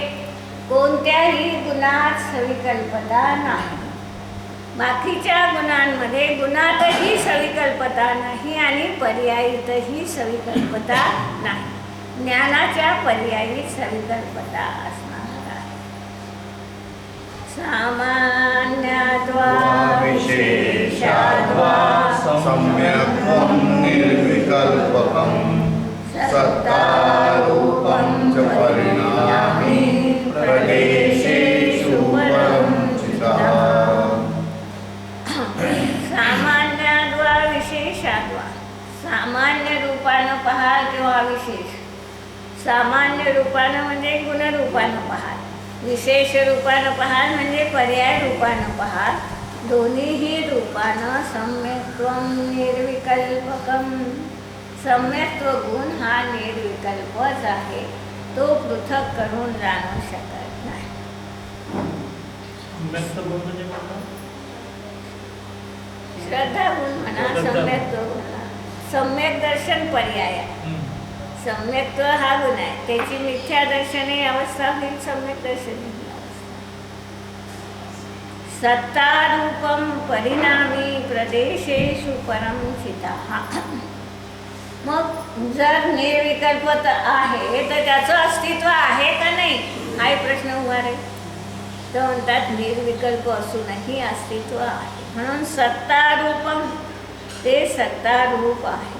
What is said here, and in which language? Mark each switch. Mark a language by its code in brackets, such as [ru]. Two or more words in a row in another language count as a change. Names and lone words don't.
[mr] कोणत्याही गुणात सविकल्पता नाही. बाकीच्या गुणांमध्ये गुणातही सविकल्पता नाही आणि पर्यायीतही सविकल्पता नाही. ज्ञानाच्या पर्यायी सविकल्पता असणार आहे. [sa] सामान्यत्वा विशेषाद्वा सम्यक्त्वं निर्विकल्पकं सत्तारूपं च परिणामी प्रदेशेषु परं चितः. सामान्याद्वा विशेषाद्वा. [mr] सामान्य रूपानं पहाल किंवा विशेष. सामान्य रूपानं म्हणजे गुणरूपानं पहाल, विशेष रूपानं पहाल म्हणजे पर्याय रूपानं पहाल. दोन्हीही रूपानं [sa] सम्यक्त्वं निर्विकल्पकं. [mr] सम्यक्त्व गुण हा निर्विकल्पच आहे, तो पृथक करून जाणू शकत नाही. श्रद्धा गुण म्हणा, सम्यक्त्व गुण म्हणा. सम्यक दर्शन पर्याय आहे. सम्यक्त्व हा गुण आहे, त्याची मिथ्या दर्शने अवस्था होईल सम्यक दर्शने अवस्था. [sa] सत्तारूपम परिणामी प्रदेशेषु परम चितः. [mr] मग जर निर्विकल्पत आहे तर त्याचं अस्तित्व आहे का नाही हाही प्रश्न उभा राहील. तर म्हणतात निर्विकल्प असूनही अस्तित्व आहे. म्हणून सत्तारूपम, ते सत्तारूप आहे.